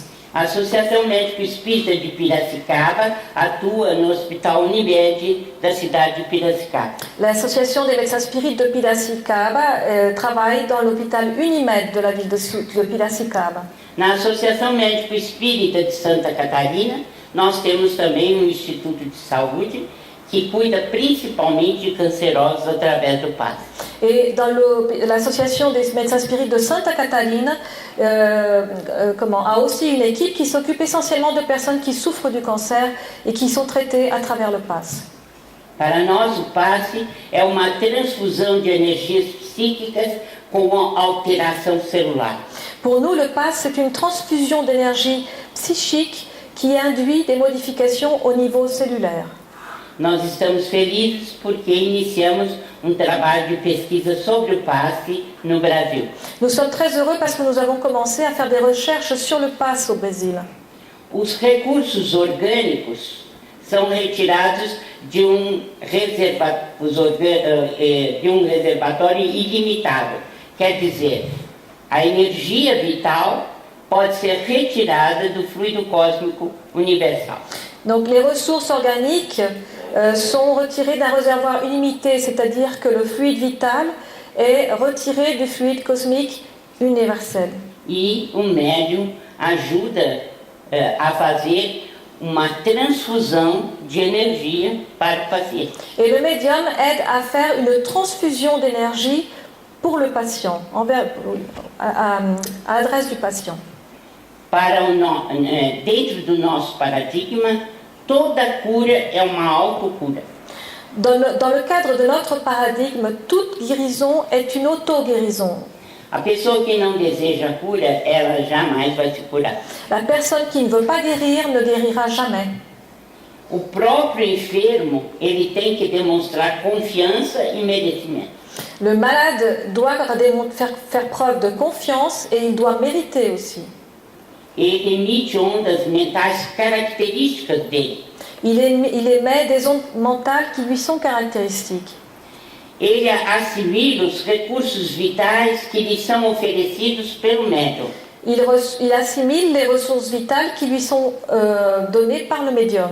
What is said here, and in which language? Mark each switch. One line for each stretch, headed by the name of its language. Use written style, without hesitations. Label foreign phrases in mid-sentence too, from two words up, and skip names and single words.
Portuguese: A Associação Médico Espírita de Piracicaba atua no Hospital Unimed da cidade de Piracicaba.
French: L'Association des médecins spirites de Piracicaba travaille dans l'hôpital Unimed de la ville de Piracicaba.
Portuguese: Na Associação Médico Espírita de Santa Catarina, nós temos também um Instituto de Saúde que cuida principalmente de cancerosos através do passe.
French: Et dans l'association des médecins spirites de Santa Catarina a aussi une équipe qui s'occupe essentiellement de personnes qui souffrent du cancer et qui sont traitées à travers le passe.
Portuguese: Para nós, o passe é uma transfusão de energias psíquicas com alteração celular.
French: Pour nous, le passe, c'est une transfusion d'énergie psychique qui induit des modifications au niveau cellulaire.
Portuguese: Nós estamos felizes porque iniciamos um trabalho de pesquisa sobre o passe no Brasil.
French: Nous sommes très heureux parce que nous avons commencé à faire des recherches sur le passe au Brésil.
Portuguese: Os recursos orgânicos são retirados de um reservatório ilimitado. Quer dizer, a energia vital pode ser retirada do fluido cósmico universal.
French: Donc les ressources organiques sont retirées d'un réservoir illimité, c'est-à-dire que le fluide vital est retiré du fluide cosmique universel.
Portuguese: E o médium ajuda a fazer uma transfusão de energia para o paciente.
French: Et le médium aide à faire une transfusion d'énergie pour le patient, à l'adresse du patient.
Portuguese: Dentro do nosso paradigma, toda cura é uma autocura.
French: Dans le cadre de notre paradigme, toute guérison est une auto-guérison.
Portuguese: A pessoa que não deseja cura, ela jamais vai se curar.
French: La personne qui ne veut pas guérir ne guérira jamais.
Portuguese: o próprio enfermo ele tem que demonstrar confiança e merecimento.
French: Le malade doit faire preuve de confiance et il doit mériter aussi.
Portuguese: Ele emite ondas mentais características dele.
French: Il émet des ondes mentales qui lui sont caractéristiques.
Portuguese: Ele assimila os recursos vitais que lhe são oferecidos pelo médium.
French: Il assimile les ressources vitales qui lui sont données par le médium.